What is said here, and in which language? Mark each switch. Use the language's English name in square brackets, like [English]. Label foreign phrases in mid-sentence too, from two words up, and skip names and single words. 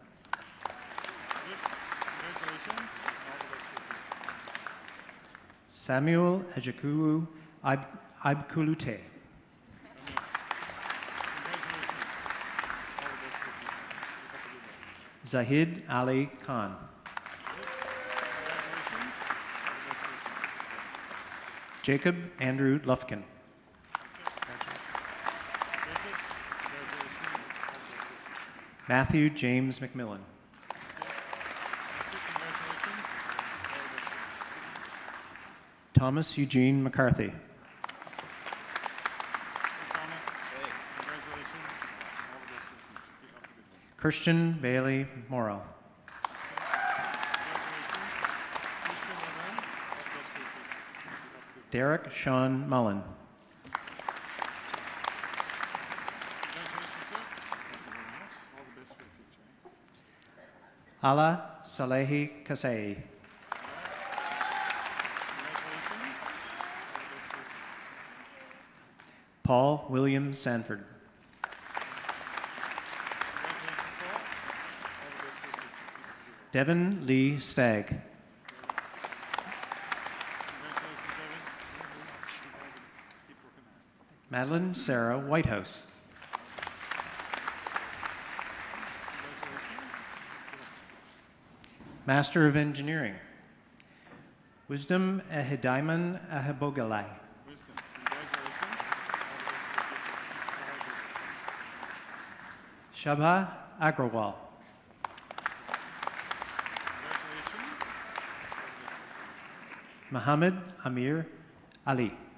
[English] Samuel Ejekwu Ibkulute. Zahid Ali Khan. Jacob Andrew Lufkin. Matthew James McMillan. Thomas Eugene McCarthy. Christian Bailey Morrell. Derek Sean Mullen. Ala Salehi Kasei. Paul William Sanford. Devin Lee Stagg. Madeline Sarah Whitehouse. Master of Engineering, Wisdom Ehidaiman Ahabogalai. Shabha Agrawal. Muhammad Amir Ali.